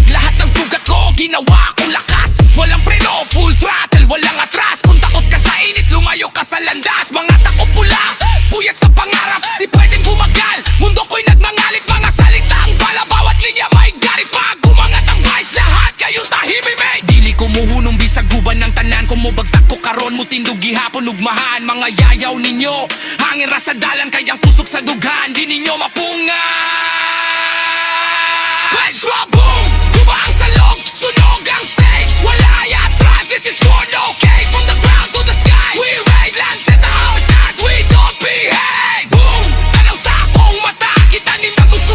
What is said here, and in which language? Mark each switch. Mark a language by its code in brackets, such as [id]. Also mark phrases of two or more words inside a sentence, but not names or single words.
[tl] Lahat ng sugat ko, ginawa kong lakas. Walang preno, [en] full throttle, [tl] walang atras. Kung takot ka sa init, lumayo ka sa landas. Mga tako pula, puyat sa pangarap, di pwedeng bumagal. Mundo ko'y nagmangalit, mga salitang bala. Bawat linya may garit, pag umangat ang vice. Lahat kayo tahimik. [ceb] Dili ko muhunong bisag guban ng tanan. Kung mubagsak ko karon, mutindog gihapon ugmahan. Mga yayaw ninyo, hangin ra sa dalan, kayang kusok sa dughan. Di ninyo mapungan. [en] Bench drop, boom! [ceb] Guba ang salog, sunog ang stage. Wala atras, [en] this is war, no case. From the ground to the sky, we raid. Lanzetta outside, we don't behave. Boom! [ceb] Tanaw sa akong mata, kita ninang